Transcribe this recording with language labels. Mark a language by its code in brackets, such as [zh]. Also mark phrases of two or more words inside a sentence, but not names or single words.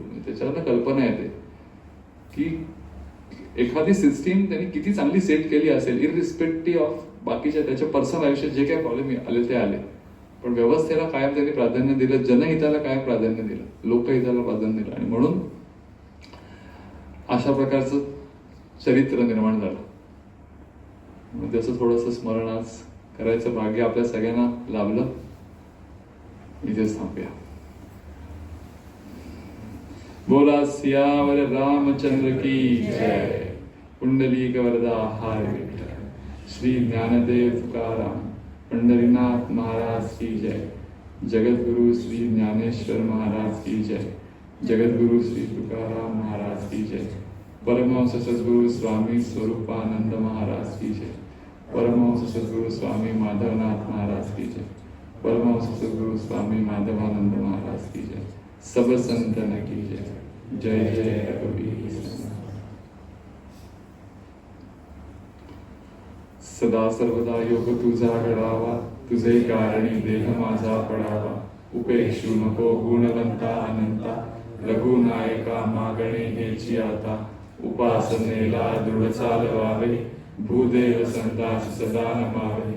[mr] त्याच्यावरनं कल्पना येते की एखादी सिस्टीम त्यांनी किती चांगली सेट केली असेल, [en] irrespective of [mr] बाकीच्या त्याच्या पर्सनल आयुष्यात जे काही प्रॉब्लेम आले ते आले, पण व्यवस्थेला कायम त्यांनी प्राधान्य दिलं, जनहिताला कायम प्राधान्य दिलं, लोकहिताला प्राधान्य दिलं. आणि म्हणून अशा प्रकारचं चरित्र निर्माण झालं. मग त्याचं थोडंसं स्मरण आज करायचं भाग्य आपल्या सगळ्यांना लाभलं. इथेच थांबूया. [hi] बोला सियावर रामचंद्र की जय. [mr] पुंडलिक वरदा हाय विठ्ठल. श्री ज्ञानदेव तुकाराम पंढरीनाथ [hi] महाराज की जय. जगद्गुरु श्री ज्ञानेश्वर महाराज की जय. जगद्गुरु श्री तुकाराम महाराज की जय. परमहंस सद्गुरु स्वामी स्वरूपानंद महाराज की जय. परमहंस सद्गुरु स्वामी माधवनाथ महाराज की जय. परमहंस सद्गुरु स्वामी माधवानंद महाराज की जय. सब संतन की जय. [mr] जय जय रघुवीर समर्थ. सदा सर्वदा योग तुझा घडावा. तुझे कारणी देह माझा पडावा. उपेक्षू नको गुणवंता अनंता. रघुनायका मागणे हेची आता. उपासनेला दृढ चालवावे. भूदेव संतास सदा नमावे.